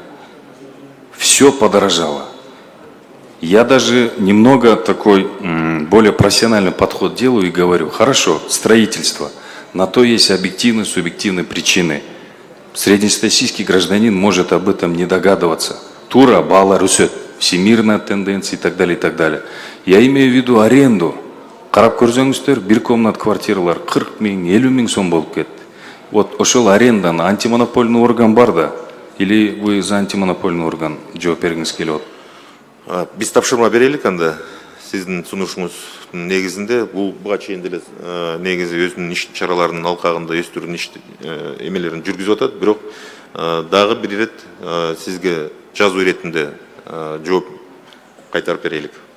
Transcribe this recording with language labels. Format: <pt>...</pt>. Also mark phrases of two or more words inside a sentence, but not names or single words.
<ru>Все подорожало. Я даже немного такой более профессиональный подход делаю и говорю, хорошо, строительство, на то есть объективные, субъективные причины. Среднестатистический гражданин может об этом не догадываться.</ru> <ky>Тура, баалар өсөт,</ky> <ru>всемирная тенденция и так далее, и так далее. Я имею в виду аренду.</ru> <ky>Карап көрсөңүздөр, бир комнат квартиралар 40 000, 50 000 сом болуп кетти. Вот ошол аренданы</ky> <ru>антимонопольный орган</ru> <ky>бар да?</ky> <ru>Или вы за антимонопольный орган</ru> <ky>жооп бергиңиз келип атат? Биз тапшырма берелик анда. Сиздин сунушуңуз негизинде буга чейин деле негизи өзүнүн иш чараларынын алкагында өстүрүүнүн иш эмелерин жүргүзүп атат. Бирок дагы бир ирет сизге жазуу иретинде жооп кайтарып берелик.</ky>